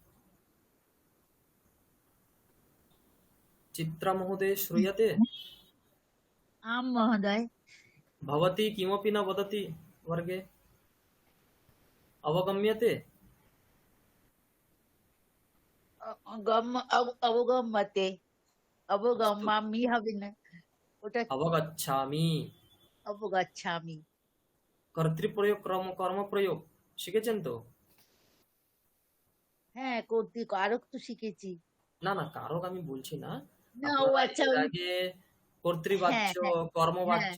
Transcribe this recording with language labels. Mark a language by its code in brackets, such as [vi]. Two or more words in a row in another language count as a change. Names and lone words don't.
[sa] चित्रा महोदय श्रूयते? आं महोदय। भवती किमपि न वदति वर्गे? अवगम्यते? अवगम्यते। [bn] अवगम्यामि হবে না, ওটা [sa] अवगच्छामि। অবগচ্ছামি। [bn] কর্তৃপ্রয়োগ কর্ম প্রয়োগ শিখেছেন তো? হ্যাঁ, কারক তো শিখেছি। না না, কারক আমি বলছি না। না, ও আপনারা আচ্ছা। এর আগে কর্তৃবাচ্য, কর্মবাচ্য